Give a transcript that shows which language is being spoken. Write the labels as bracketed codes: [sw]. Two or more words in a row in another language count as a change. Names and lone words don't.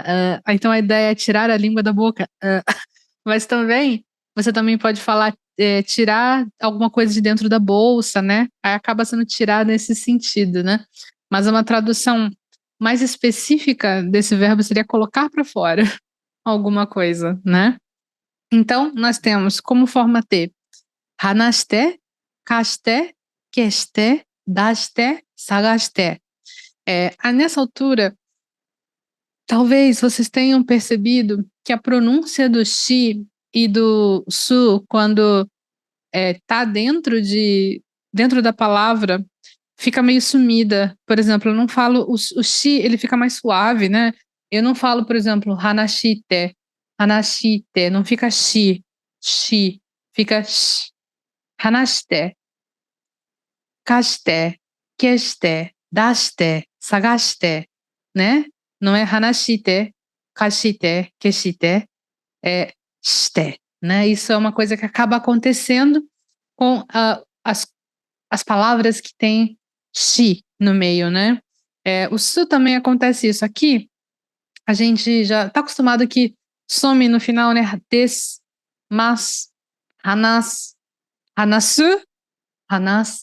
[pt] Então, a ideia é tirar a língua da boca. Mas também, você também pode falar tirar alguma coisa de dentro da bolsa, né? Aí acaba sendo tirar nesse sentido, né? Mas uma tradução mais específica desse verbo seria colocar para fora alguma coisa, né? Então, nós temos como forma T, [ja] 話して、貸して、消して、出して、探して. [pt] Nessa altura, talvez vocês tenham percebido que a pronúncia do shi e do su, quando tá dentro da palavra, fica meio sumida. Por exemplo, eu não falo o shi, ele fica mais suave, né? Eu não falo, por exemplo, [ja] 話して、話して, [pt] não fica shi, fica sh, [ja] 話して、貸して、消して、出して、探して, [pt] né? Não é [ja] 話して、貸して、消して, [pt] é shite, né? Isso é uma coisa que acaba acontecendo com as palavras que têm shi no meio, né? O su também acontece isso. Aqui, a gente já está acostumado que some no final, né? [ja] です、ます、話す、話す、話す.